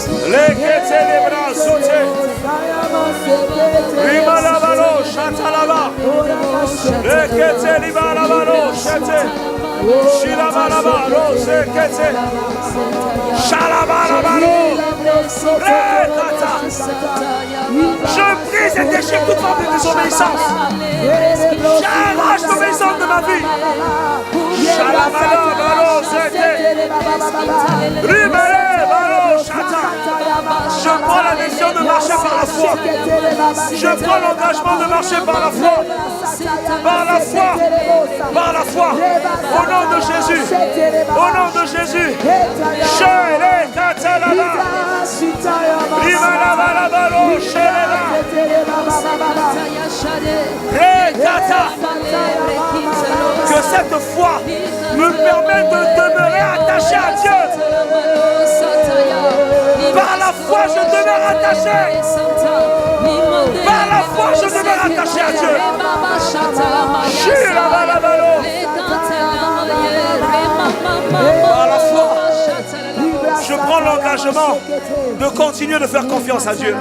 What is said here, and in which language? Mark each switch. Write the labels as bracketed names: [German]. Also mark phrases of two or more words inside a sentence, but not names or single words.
[French] Lekete lebra sote. Rimalabalo shatalaba. Lekete libalabalo shete. Shilabalabalo sekete. Shalabalabalo. Lekata. Je brise et déchire toute forme de désobéissance. J'arrache l'obéissance de ma vie. Shalabalabalo sete. Rimalabalo shata. Je prends la décision de marcher par la foi. Je prends l'engagement de marcher par la foi. Par la foi. Par la foi. Au nom de Jésus. Au nom de Jésus. Shele katalaba. Rimalabalabalo sheleba. Rekata. Que cette foi me permette de demeurer attaché à Dieu. Par la foi, je demeure attaché. Par la foi, je demeure attaché à Dieu. Par la foi, je prends l'engagement de continuer de faire confiance à Dieu.